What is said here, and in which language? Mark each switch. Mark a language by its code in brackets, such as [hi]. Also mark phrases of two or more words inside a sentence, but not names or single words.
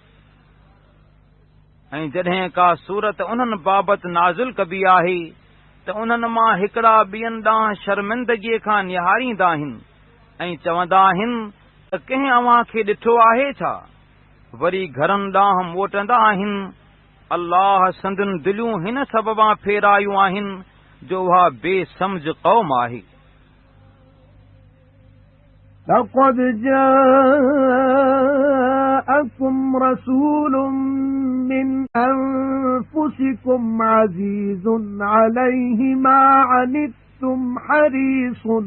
[sd] ऐं जॾहिं का सूरत उन्हनि बाबति नाज़िल कबी आहे त उन्हनि मां हिकिड़ा ॿियनि ॾांहुं शर्मिंदगीअ खां निहारींदा आहिनि ऐं चवंदा आहिनि त कंहिं अव्हां खे ॾिठो आहे छा? वरी घरनि ॾांहुं मोटंदा आहिनि। अल्लाह संदनि दिलियूं हिन सबबां फेरायूं आहिनि जो उहा बेसमझ क़ौम आहे। [ar] لقد جاءكم رسول من أنفسكم عزيز عليه ما عنتم حريص